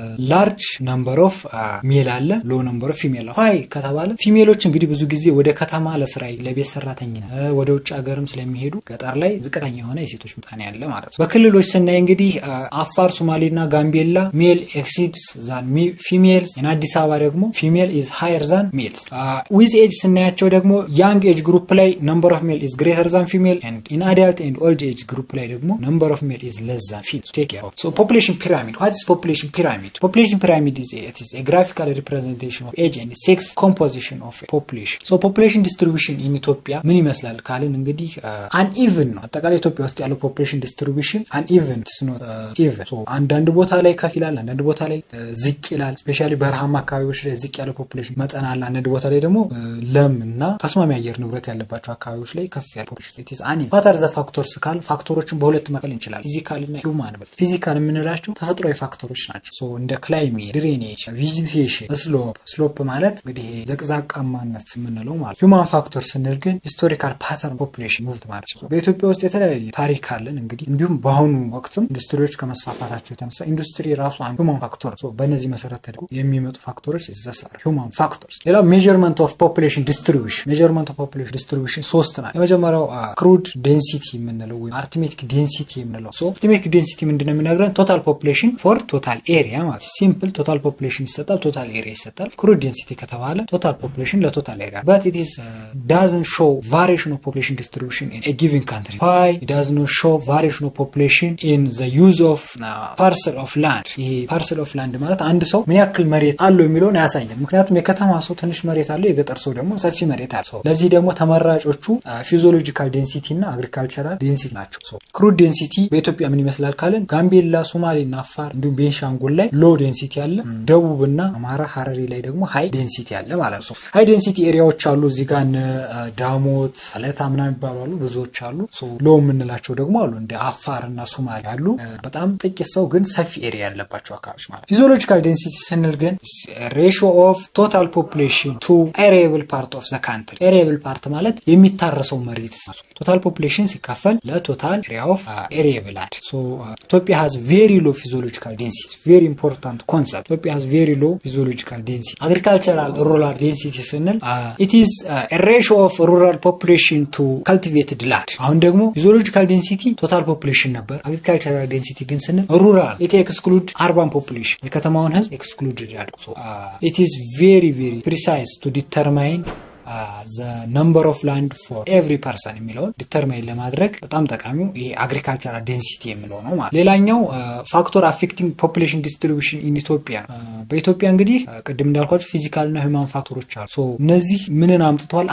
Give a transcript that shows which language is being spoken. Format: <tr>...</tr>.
<en>ላርጅ ነምበር ኦፍ ሜል</en> <am>አለ፣</am> <en>ሎ ነምበር ኦፍ ፊሜል</en> <am>አለ። ሃይ ከተባለ ፊሜሎች እንግዲህ ብዙ ጊዜ ወደ ከተማ ለስራ ለቤት ሰራተኝነት ወደ ውጭ ሀገርም ስለሚሄዱ ገጠር ላይ ዝቅተኛ የሆነ የሴቶች ምጣኔ ያለ ማለት ነው። በክልሎች ስናይ እንግዲህ አፋር፣ ሶማሌና ጋምቤላ</am> <en>ሜል ኤክሲድስ ዛን ፊሜልስ፣</en> <am>አዲስ አበባ ደግሞ</am> <en>ፊሜል ኢዝ ሃየር ዛን ሜልስ። ዊዝ ኤጅ</en> <am>ስናያቸው ደግሞ</am> <en>ያንግ ኤጅ ግሩፕ ላይ ነምበር ኦፍ ሜል ኢዝ ግሬተር ዛን ፊሜል ኤንድ ኢን አዳልት ኤንድ ኦልድ ኤጅ ግሩፕ ላይ ደግሞ ነምበር ኦፍ ሜል ኢዝ ለስ ዛን ፊሜል። ቴክ ኬር ኦፍ። ሶ ፖፑሌሽን ፒራሚድ ዋት ኢዝ ፖፑሌሽን ፒራሚድ? ፖፑሌሽን ፒራሚድ ኢዝ a graphical representation of age and sex composition of a population. So population distribution in</en> <am>ኢትዮጵያ ምን ይመስላል ካልን እንግዲህ uneven ነው። አጠቃላይ ኢትዮጵያ ውስጥ ያለው population distribution</am> <en>uneven is not even.</en> <am>So አንዳንድ ቦታ ላይ ከፍ ይላል፣ አንዳንድ ቦታ ላይ ዝቅ ይላል። ስፔሻሊ በረሃማ አካባቢዎች ላይ ዝቅ ያለው population መጠን አለ። አንዳንድ ቦታ ላይ ደግሞ ለም እና ተስማሚ አየር ንብረት ያለባቸው አካባቢዎች ላይ ከፍ ያለ population.</am> <en>It is uneven. What are the factors</en> <am>ካል ፋክተሮችን በሁለት መከፈል እንችላለን፣ ፊዚካል እና ሂውማን። ፊዚካል የምንላቸው ተፈጥሯዊ ፋክተሮች ናቸው። ሶ እንደ ክላይሜት፣ ድሬኔጅ፣ ቬጂቴሽን፣ ስሎፕ ማለት እንግዲህ ዘቅዛቃማነት የምንለው ማለት። ሂውማን ፋክተር ስንል ግን</am> <en>ሂስቶሪካል ፓተርን ፖፑሌሽን ሙቭድ</en> <am>ማለት ነው። በኢትዮጵያ ውስጥ የተለያየ ታሪክ አለን እንግዲህ እንዲሁም በአሁኑ ወቅትም ኢንዱስትሪዎች ከመስፋፋታቸው የተነሳ ኢንዱስትሪ ራሱ አንዱ ሂውማን ፋክተር ነው። በእነዚህ መሰረት ተደርጎ የሚመጡ ፋክተሮች ይዘሳሉ ሂውማን ፋክተርስ። ሌላው</am> <en>ሜዠርመንት ኦፍ ፖፑሌሽን ዲስትሪቢዩሽን።</en> <am>ሜዠርመንት ኦፍ ፖፑሌሽን ዲስትሪቢዩሽን ሶስት ናቸው። የመጀመሪያው ክሩድ ዴንሲቲ የምንለው ወይም አርትሜቲክ ዴንሲቲ የምንለው። ሶ አርትሜቲክ ዴንሲቲ ምንድነው የሚነግረን?</am> <en>ቶታል ፖፑሌሽን ፎር ቶታል ኤሪያ</en> <am>ማለት ሲምፕል</am> <en>ቶታል ፖፑሌሽን ይሰጣል፣ ቶታል ኤሪያ ይሰጣል። ክሩድ ዴንሲቲ ከተባለ ቶታል ፖፑሌሽን ለቶታል ኤሪያ but it is doesn't show variation of population distribution in a given country. Why? It does not show variation of population in the use of parcel of land.</en> <am>ይሄ parcel of land ማለት አንድ ሰው ምን ያክል መሬት አለው የሚለውን ያሳያል። ምክንያቱም የከተማ ሰው ትንሽ መሬት አለው፣ የገጠር ሰው ደግሞ ሰፊ መሬት አለው። ለዚህ ደግሞ ተመራጮቹ ፊዚዮሎጂካል ዴንሲቲ እና አግሪካልቸራል ዴንሲቲ ናቸው። ክሩድ ዴንሲቲ በኢትዮጵያ ምን ይመስላል ካለን ጋምቤላ፣ ሶማሌና አፋር እንዲሁም ቤንሻንጉል ላይ ሎ ዴንሲቲ አለ። ደቡብና አማራ ሐረሪ ላይ ደግሞ ሃይ ዴንሲቲ አለ ማለት ነው። ሃይ ዴንሲቲ ኤሪያዎች አሉ እዚህ ጋር ዳሞት፣ አለታ ምናምን ይባላሉ፣ ብዙዎች አሉ። ሎ የምንላቸው ደግሞ አሉ እንደ አፋርና ሶማሌ አሉ። በጣም ጥቂት ሰው ግን ሰፊ ኤሪያ ያለባቸው አካባቢዎች ማለት። ፊዚዮሎጂካል ዴንሲቲ ስንል ግን</am> <en>ሬሽዮ ኦፍ ቶታል ፖፑሌሽን ቱ አሬብል ፓርት ኦፍ ዘ ካንትሪ።</en> <am>አሬብል ፓርት ማለት የሚታረሰው መሬት ቶታል ፖፑሌሽን ሲካፈል ለቶታል ኤሪያ ኦፍ አሬብል ላንድ። ኢትዮጵያ</am> <en>has very low physiological density. Very important concept. Ethiopia has very low physiological density. Agricultural rural density</en> <am>ስንል</am> <en>it is a ratio of rural population to cultivated land.</en> <am>አሁን ደግሞ</am> <en>physiological density total population ነበር። agricultural density ግን ስንል rural it exclude urban population.</en> <am>የከተማውን ህዝብ excluded ያደርጉ።</am> <en>It is very precise to determine the number of land for every person</en> <am>የሚለውን ዲተርማይን ለማድረግ በጣም ጠቃሚው ይሄ አግሪካልቸራል ዴንሲቲ የሚለው ነው ማለት። ሌላኛው ፋክተር አፌክቲንግ ፖፑሌሽን ዲስትሪቢዩሽን ኢን ኢትዮጵያ። በኢትዮጵያ እንግዲህ ቅድም እንዳልኳችሁ ፊዚካል እና ሂውማን ፋክተሮች አሉ። እነዚህ ምንን አምጥተዋል?</am>